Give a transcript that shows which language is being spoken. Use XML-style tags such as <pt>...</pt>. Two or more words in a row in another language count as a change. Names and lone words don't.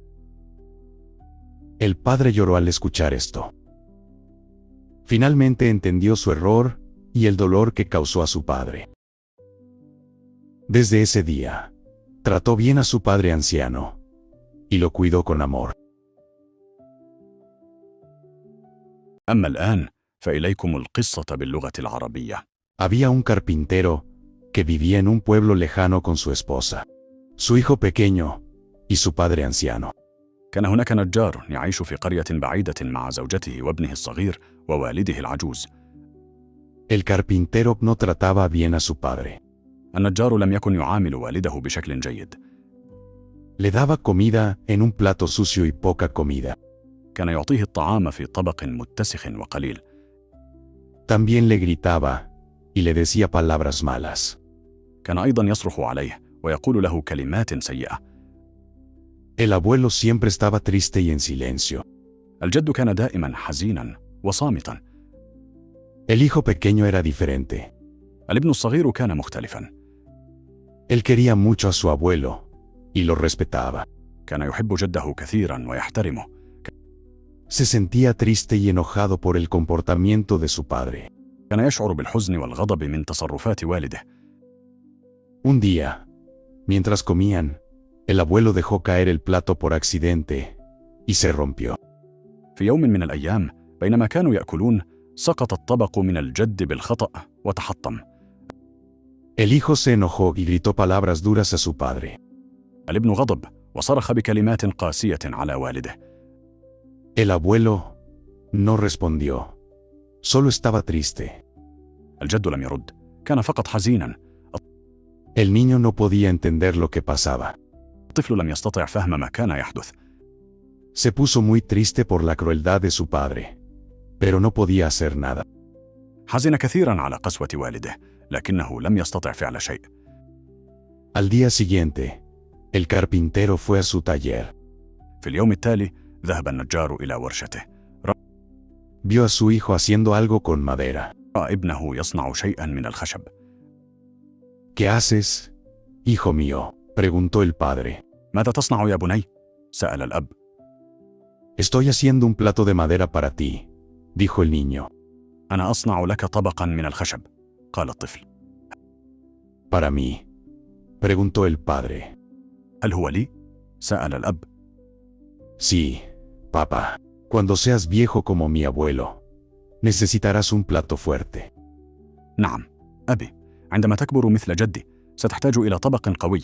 <es>El padre lloró al escuchar esto. Finalmente entendió su error y el dolor que causó a su padre. Desde ese día, trató bien a su padre anciano y lo cuidó con amor.</es> <ar>أما الآن فإليكم القصة باللغة العربية.</ar> <es>Había un carpintero que vivía en un pueblo lejano con su esposa, su hijo pequeño y su padre anciano.</es> <ar>كان هناك نجار يعيش في قرية بعيدة مع زوجته وابنه الصغير ووالده العجوز.</ar> <es>El carpintero no trataba bien a su padre.</es> <ar>النجار لم يكن يعامل والده بشكل جيد.</ar> <es>Le daba comida en un plato sucio y poca comida.</es> <ar>كان يعطيه الطعام في طبق متسخ وقليل.</ar> <es>También le gritaba y le decía palabras malas.</es> <ar>كان أيضا يصرخ عليه ويقول له كلمات سيئة.</ar> <es>El abuelo siempre estaba triste y en silencio.</es> <ar>الجد كان دائما حزينا وصامتا.</ar> <es>El hijo pequeño era diferente.</es> <ar>الابن الصغير كان مختلفا.</ar> <es>Él quería mucho a su abuelo y lo respetaba.</es> <ar>كان يحب جده كثيرا ويحترمه.</ar> <es>Se sentía triste y enojado por el comportamiento de su padre.</es> <ar>كان يشعر بالحزن والغضب من تصرفات والده.</ar> <es>Un día, mientras comían, el abuelo dejó caer el plato por accidente y se rompió.</es> <ar>في يوم من الأيام بينما كانوا يأكلون سقط الطبق من الجد بالخطأ وتحطم.</ar> <es>El hijo se enojó y gritó palabras duras a su padre.</es> <ar>الابن غضب وصرخ بكلمات قاسية على والده.</ar> <es>El abuelo no respondió, solo estaba triste.</es> <ar>الجد لم يرد، كان فقط حزينا.</ar> <es>El niño no podía entender lo que pasaba.</es> <ar>الطفل لم يستطع فهم ما كان يحدث.</ar> <es>Se puso muy triste por la crueldad de su padre, pero no podía hacer nada.</es> <ar>حزن كثيرا على قسوة والده، لكنه لم يستطع فعل شيء.</ar> <es>Al día siguiente, el carpintero fue a su taller.</es> <ar>في اليوم التالي ذهب النجار إلى ورشته.</ar> <es>Vio a su hijo haciendo algo con madera.</es> <ar>رأى ابنه يصنع شيئا من الخشب.</ar> <es>¿Qué haces, hijo mío?, preguntó el padre.</es> <ar>ماذا تصنع يا بني؟ سأل الأب.</ar> <es>Estoy haciendo un plato de madera para ti, dijo el niño.</es> <ar>أنا أصنع لك طبقا من الخشب، قال الطفل.</ar> <es>¿Para mí?, preguntó el padre.</es> <ar>هل هو لي؟ سأل الأب.</ar> <es>Sí, papá. Cuando seas viejo como mi abuelo, necesitarás un plato fuerte.</es> <ar>نعم، أبي، عندما تكبر مثل جدي ستحتاج إلى طبق قوي.</ar>